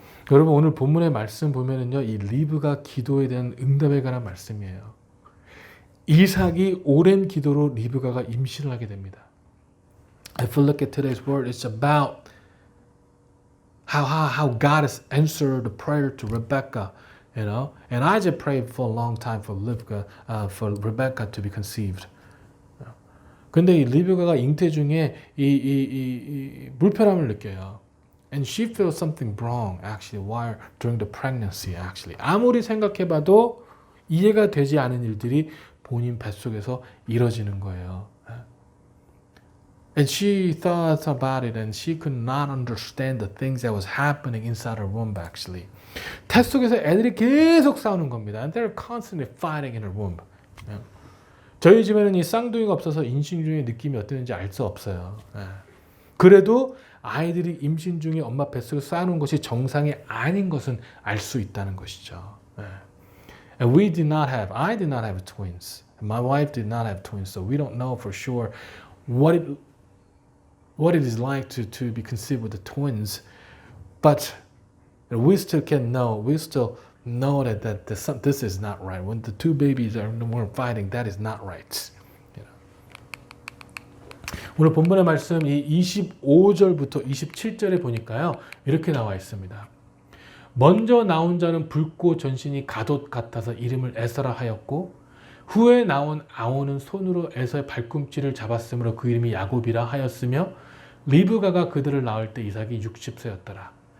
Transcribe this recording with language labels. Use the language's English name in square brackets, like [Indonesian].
[Korean] 여러분 오늘 본문의 말씀 보면은요, 이 리브가 기도에 대한 응답에 관한 말씀이에요. 이삭이 오랜 기도로 리브가가 임신을 하게 됩니다. [English] If we look at today's word, it's about how God has answered the prayer to Rebecca, you know. And Isaac prayed for a long time for Rebecca to be conceived. [Korean] 근데 이 리브가가 잉태 중에 이 불편함을 느껴요. [English] And she feels something wrong actually while during the pregnancy actually. [Korean] 아무리 생각해봐도 이해가 되지 않은 일들이 본인 뱃속에서 이뤄지는 거예요. [English] And she thought about it and she could not understand the things that was happening inside her womb actually. [Korean] 태 속에서 애들이 계속 싸우는 겁니다. [English] And they're constantly fighting in her womb. [Korean] 저희 집에는 이 쌍둥이가 없어서 임신 중에 느낌이 어땠는지 알 수 없어요. 그래도 아이들이 임신 중에 엄마 뱃속에서 싸우는 것이 정상이 아닌 것은 알 수 있다는 것이죠. [English] And I did not have twins. My wife did not have twins, so we don't know for sure what it is like to be conceived with the twins. But we still know that this is not right. When the two babies were fighting, that is not right. [Korean] 오늘 본문의 말씀 이 25절부터 27절에 보니까요. 이렇게 나와 있습니다. 먼저 나온 자는 붉고 전신이 가돛 같아서 이름을 에서라 하였고 후에 나온 아오는 손으로 에서의 발꿈치를 잡았으므로 그 이름이 야곱이라 하였으며 리브가가 그들을 낳을 때 이삭이 60세였더라.